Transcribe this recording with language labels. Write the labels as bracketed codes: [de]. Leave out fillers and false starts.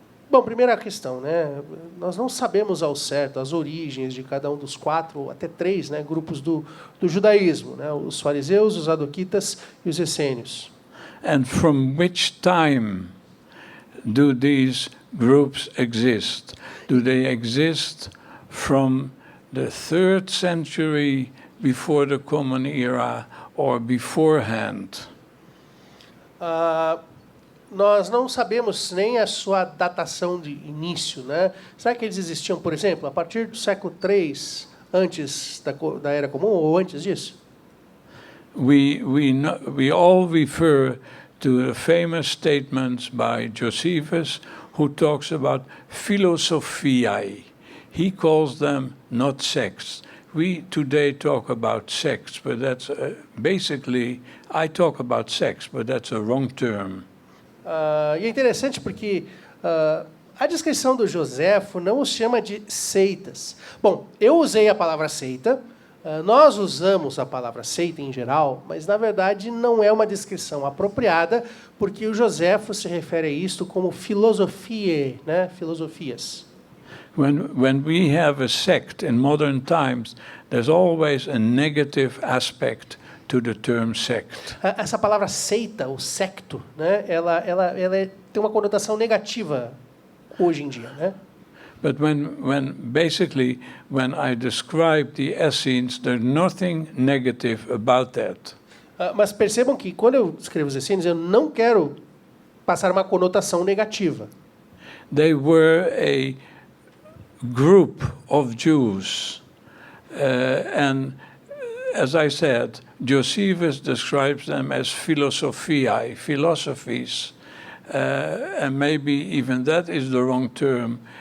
[pt] Bom, primeira questão, né? Nós não sabemos ao certo as origens de cada um dos quatro, até três, né, grupos do judaísmo, né? Os fariseus, os sadoquitas e os essênios. [en] And from which time do these groups exist? Do they exist from the 3rd century before the Common Era or beforehand? [pt] Nós não sabemos nem a sua datação de início, né? Será que eles existiam, por exemplo, a partir do século III, antes da Era Comum ou antes disso? [en] We all refer to the famous statements by Josephus, who talks about philosophiae. He calls them not sects. We today talk about sects, but that's basically, I talk about sects, but that's a wrong term. [pt] E é interessante porque a descrição do Joséfo não os chama de seitas. Bom, eu usei a palavra seita, nós usamos a palavra seita em geral, mas na verdade não é uma descrição apropriada, porque o Joséfo se refere a isto como filosofie, né? Filosofias. [en] When we have a sect in modern times, there's always a negative aspect to the term sect. [pt] Essa palavra seita, ou secto, né? Ela tem uma conotação negativa hoje em dia, né? [en] But basically when I describe the Essenes, there's nothing negative about that. [pt] Mas percebam que quando eu escrevo os essênios, eu não quero passar uma conotação negativa. [en] They were a group of Jews, and as I said, Josephus describes them as philosophiae, philosophies, and maybe even that is the wrong term.